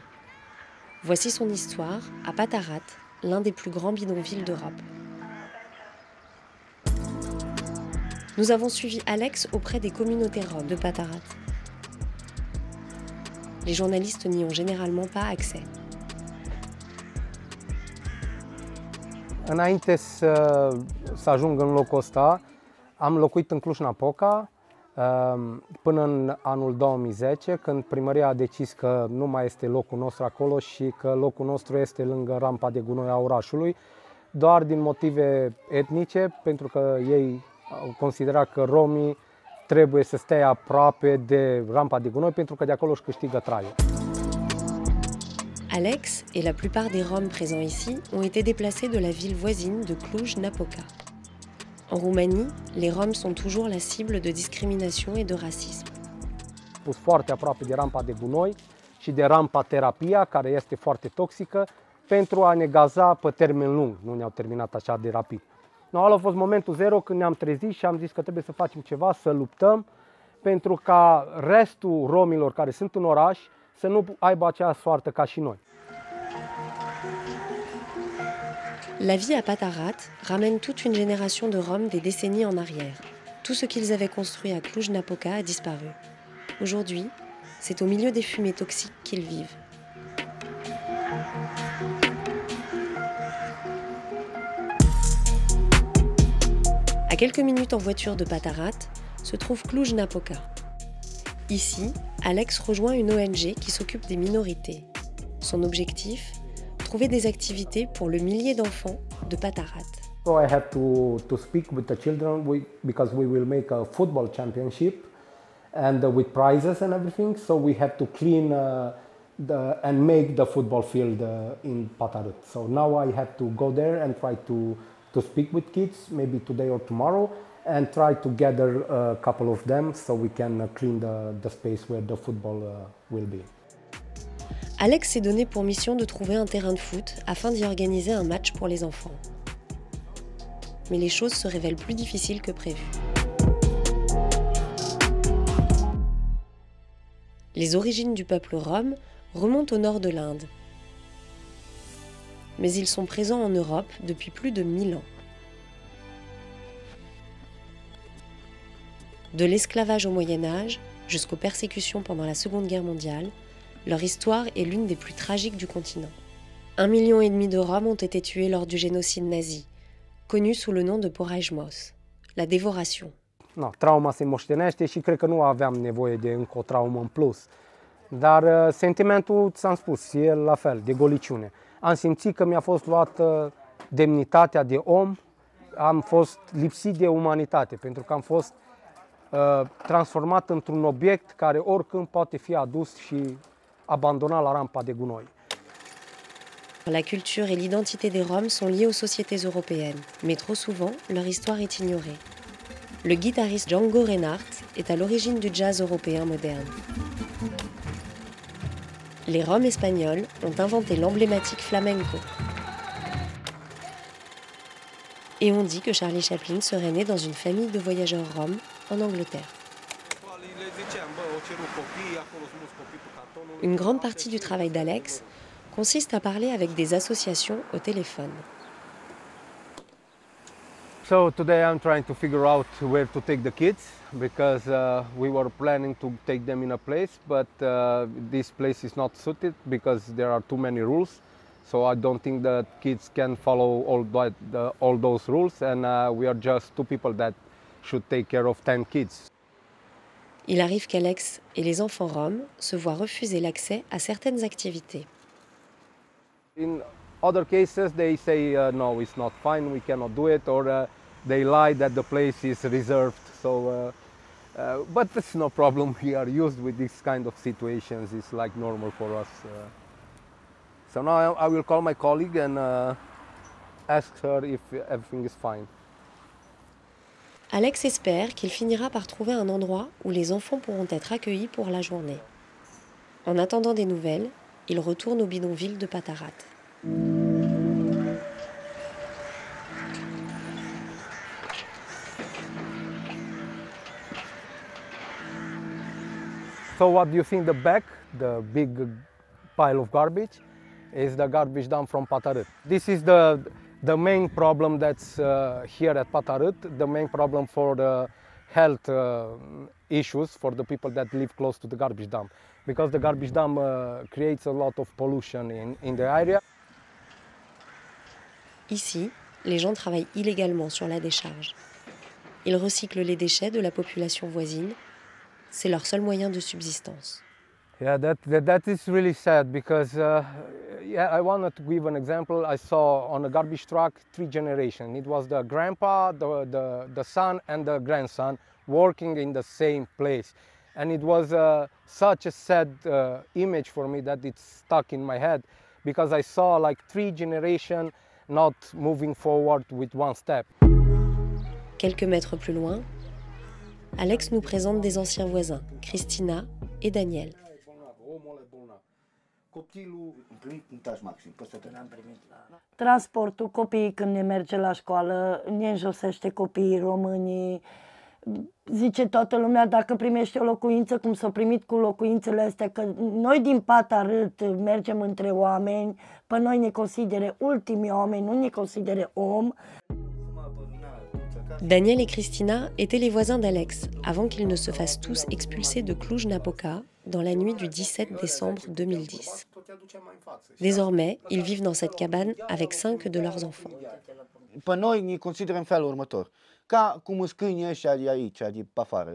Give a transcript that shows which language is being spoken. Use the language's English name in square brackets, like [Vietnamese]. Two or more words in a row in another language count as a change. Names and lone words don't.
[French] Voici son histoire à Patarat, l'un des plus grands bidonvilles d'Europe. Nous avons suivi Alex auprès des communautés roms de Patarat. Les journalistes n'y ont généralement pas accès. [Romanian] Înainte să ajung în locul ăsta, am locuit în Cluj-Napoca până în anul 2010, când primăria a decis că nu mai este locul nostru acolo și că locul nostru este lângă rampa de gunoi a orașului, doar din motive etnice, pentru că ei au considerat că romii trebuie să stea aproape de rampa de gunoi, pentru că de acolo își câștigă traiul. [French] Alex et la plupart des Roms présents ici ont été déplacés de la ville voisine de Cluj-Napoca. En Roumanie, les Roms sont toujours la cible de discrimination et de racisme. [Romanian] Pus foarte aproape de rampa de gunoi și de rampa terapia, care este foarte toxică, pentru a ne gaza pe termen lung. Nu ne-au terminat așa de rapid. Ăla a fost momentul zero când ne-am trezit și am zis că trebuie să facem ceva, să luptăm, pentru ca restul romilor care sunt în oraș să nu aibă aceeași soartă ca și noi. [French] La vie à Patarat ramène toute une génération de Roms des décennies en arrière. Tout ce qu'ils avaient construit à Cluj-Napoca a disparu. Aujourd'hui, c'est au milieu des fumées toxiques qu'ils vivent. À quelques minutes en voiture de Patarat se trouve Cluj-Napoca. Ici, Alex rejoint une ONG qui s'occupe des minorités. Son objectif, trouver des activités pour le millier d'enfants de Patarat. [English] So I have to speak with the children because we will make a football championship and with prizes and everything. So we have to clean and make the football field in Patarat. So now I have to go there and try to speak with kids, maybe today or tomorrow, and try to gather a couple of them so we can clean the space where the football will be. [French] Alex s'est donné pour mission de trouver un terrain de foot afin d'y organiser un match pour les enfants. Mais les choses se révèlent plus difficiles que prévu. Les origines du peuple rom remontent au nord de l'Inde. Mais ils sont présents en Europe depuis plus de 1000 ans. De l'esclavage au Moyen Âge jusqu'aux persécutions pendant la Seconde Guerre mondiale, leur histoire est l'une des plus tragiques du continent. 1,5 million de Roms ont été tués lors du génocide nazi, connu sous le nom de Porajmos, la dévoration. [Romanian] No, trauma se moștenește și cred că nu aveam nevoie de încă o traumă în plus. Dar sentimentul, ți-am spus, e la fel, de goliciune. Am simțit că mi-a fost luată demnitatea de om, am fost lipsit de umanitate, pentru că am fost transformat într-un obiect care oricând poate fi adus și abandonnat la rampa de gunoi. [French] La culture et l'identité des Roms sont liées aux sociétés européennes, mais trop souvent, leur histoire est ignorée. Le guitariste Django Reinhardt est à l'origine du jazz européen moderne. Les Roms espagnols ont inventé l'emblématique flamenco. Et on dit que Charlie Chaplin serait né dans une famille de voyageurs roms en Angleterre. Une grande partie du travail d'Alex consiste à parler avec des associations au téléphone. [English] So today I'm trying to figure out where to take the kids because we were planning to take them in a place, but this place is not suited because there are too many rules. So I don't think that kids can follow all those rules, and we are just 2 people that should take care of 10 kids. [French] Il arrive qu'Alex et les enfants roms se voient refuser l'accès à certaines activités. [English] In other cases, they say, no, it's not fine, we cannot do it, or they lie that the place is reserved. So, but it's no problem. We are used with this kind of situations. It's like normal for us. So now I will call my colleague and ask her if everything is fine. [French] Alex espère qu'il finira par trouver un endroit où les enfants pourront être accueillis pour la journée. En attendant des nouvelles, il retourne au bidonville de Patarat. [English] So what you see in the back, the big pile of garbage, is the garbage dump from Patarat. This is the main problem that's here at Patarat, the main problem for the health issues for the people that live close to the garbage dump, because the garbage dump creates a lot of pollution in the area. [French] Ici, les gens travaillent illégalement sur la décharge. Ils recyclent les déchets de la population voisine. C'est leur seul moyen de subsistance. [English] Yeah, that is really sad because yeah, I wanted to give an example. I saw on a garbage truck 3 generations. It was the grandpa, the son, and the grandson working in the same place. And it was such a sad image for me that it's stuck in my head because I saw like 3 generations not moving forward with one step. [French] Quelques mètres plus loin, Alex nous présente des anciens voisins, Christina et Daniel. [Romanian] Transportul, copiii când ne merge la școală, ne înjosește copiii românii. Zice toată lumea, dacă primește o locuință, cum s-au primit cu locuințele astea, că noi din Patarat mergem între oameni, pe noi ne considere ultimii oameni, nu ne considere om. [French] Daniel et Christina étaient les voisins d'Alex avant qu'ils ne se fassent tous expulser de Cluj-Napoca dans la nuit du 17 décembre 2010. Désormais, ils vivent dans cette cabane avec 5 de leurs enfants. [Romanian] Pe noi ne considerăm în felul următor. Ca cum sunt câinii ăștia de aici, de pe afară.